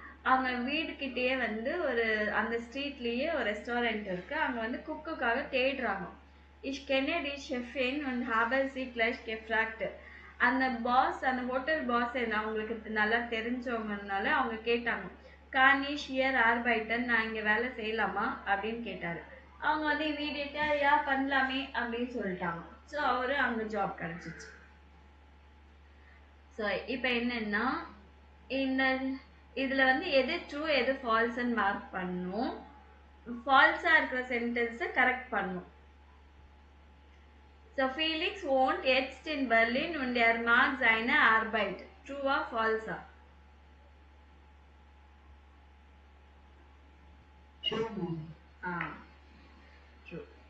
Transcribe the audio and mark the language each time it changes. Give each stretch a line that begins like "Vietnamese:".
Tamil: அவங்க வீடுக்கிட்டேயே வந்து ஒரு அந்த ஸ்ட்ரீட்லேயே ஒரு ரெஸ்டாரண்ட் இருக்குது, அங்கே வந்து குக்குக்காக தேடுறாங்க.
German: Ich kenne die Chefin und habe sie gleich gefragt.
Tamil: அந்த பாஸ், அந்த ஹோட்டல் பாஸ் அவங்களுக்கு நல்லா தெரிஞ்சவங்கனால அவங்க கேட்டாங்க,
German: kann ich hier arbeiten,
Tamil: நான் இங்கே வேலை செய்யலாமா அப்படின்னு கேட்டார். அவங்க வந்து இமீடியட்டா யா பண்ணலாமே அப்படின்னு சொல்லிட்டாங்க. ஸோ அவரு அங்க ஜாப் கிடைச்சிச்சு. ஸோ இப்போ என்னன்னா இந்த இதுல வந்து எது ட்ரூ எது ஃபால்ஸ்ன்னு மார்க் பண்ணும். ஃபால்ஸா இருக்கிற சென்டென்ஸை கரெக்ட் பண்ணும்.
German: So Felix wohnt jetzt in Berlin und er mag seine Arbeit.
English: True or false? True. True.